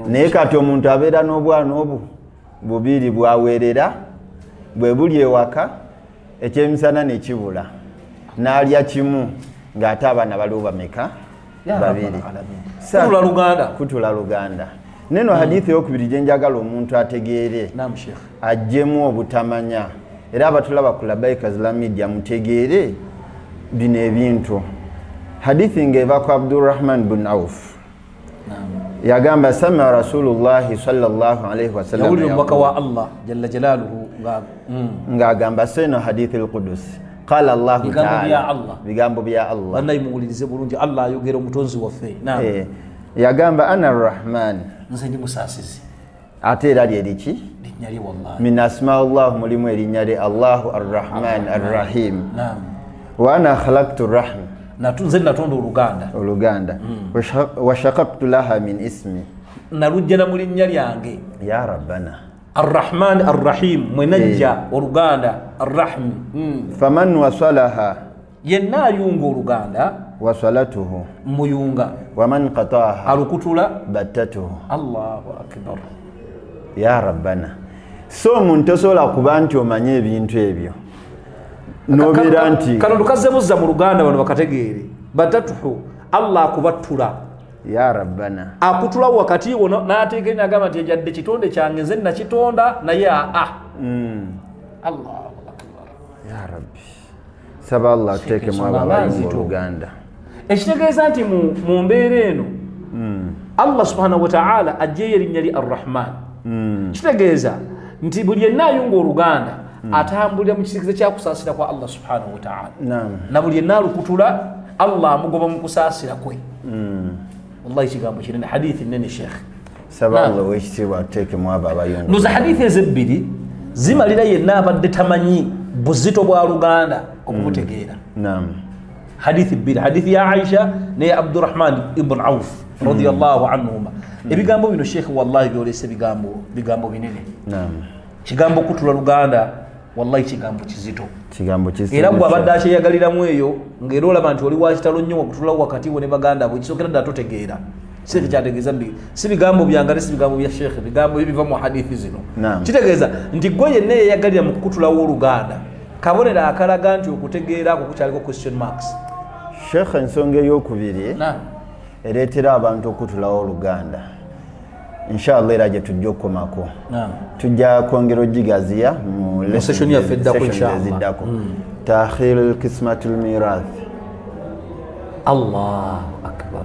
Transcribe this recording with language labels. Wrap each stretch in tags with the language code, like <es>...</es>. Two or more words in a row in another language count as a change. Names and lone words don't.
<lg>naye kati omuntu abeera n'obwana obu bubiri bwaweerera bwe buli ewaka ekyemisana ne kibula n'alya kimu ng'ate abaana baliwo bameka 2 kutula Luganda. Neno hadithi yokubiri gye njagala omuntu ategeere ajjemu obutamanya era abatulaba ku Labbaik Islam Media mutegeere bino ebintu. Hadithi ng'eva ku Abdurrahman bin Auf yagamba</lg> <ar>سمع رسول الله صلى الله عليه وسلم</ar> <lg>yawuli omubaka wa Allah</lg> <ar>جل جلاله</ar> <lg>ng'agamba seno</lg> <ar>حديث القدس قال الله تعالى</ar> <lg>bigambo bya Allah bannayi muwulirize bulungi Allah ayogera omutonzi waffe</lg> <ar>yagamba أنا الرحمن</ar> <lg>nze ndi musaasizi ate era lyeriki linnya lye wallahi</lg> <ar>من أسماء الله</ar> <lg>mulimu erinnya lye</lg> <ar>الله الرحمن الرحيم وأنا خلقت الرحم</ar> <lg>nze natonda Oluganda</lg> <ar>وشققت لها من اسمي</ar> <lg>nalujjana mu linnya lyange</lg> <ar>يا ربنا الرحمن الرحيم</ar> <lg>mwenajja Oluganda</lg> <ar>arrahim فمن وصلها</ar> <lg>yenna ayunga Oluganda</lg> <ar>wasalatuhu</ar> <lg>muyunga</lg> <ar>ومن قطعها</ar> <lg>alukutula</lg> <ar>battatuhu. الله أكبر يا ربنا.</ar> <lg>So omuntu osobola kuba nti omanye ebintu ebyo nobeera nti kano tukaze buzza mu Luganda bano bakategeere battatuhu Allah akubattula</lg> <ar>يا ربنا</ar> <lg>akutula wakati wo n'ateeka n'agamba nti ejjadde kitonde kyange nze nakitonda naye</lg> <ar>الله أكبر يا رب</ar> <lg>saba Allah tuteekemu abo abali mu Luganda. Ekitegeeza nti mu mbeera eno Allah</lg> <ar>سبحانه وتعالى</ar> <lg>ajjeyo erinnya lye Arrahman. Kitegeeza nti buli yenna ayunga Oluganda atambulira mu kisikizo kya kusaasira kwa Allah</lg> <ar>سبحانه وتعالى</ar> <lg>na buli yenna alukutula Allah amugoba mu kusaasira kwe. wallahi kigambo kinene hadithi nene sheikh saballo wekitibwa tekemu abo abayungu ndoza hadithi ezebbiri zimalira yenna abadde tamanyi buzito bwa Luganda okubutegeera naam hadithi bbiri hadithi ya Aisha ne Abdurrahman ibn Auf</lg> <ar>رضي الله عنهما</ar> <lg>ebigambo bino sheikh wallahi byolese bigambo binene naam kigambo kutula Luganda wallahi kigambo kizito era gwe abadde akyeyagaliramu eyo ng'era olaba nti oli wakitalo nnyo wakutulawo wakati we ne baganda bwe kisokera ddala totegeera si kyategeeza si bigambo byange si bigambo bya sheikh bigambo ebiva mu hadithi zino kitegeeza nti gwe yenna eyayagalira mu kukutulawo Oluganda kabonera akalaga nti okutegeera ako kukyaliko</lg> <en>question marks</en> <lg>sheikh ensonga ey'okubiri ereetera abantu okutulawo Oluganda inshallah era gye tujja okukomako tujja kwongera ogigaziya mu session yaffe eddako</lg> <ar>إن شاء الله تأخير القسمة الميراث الله أكبر</ar>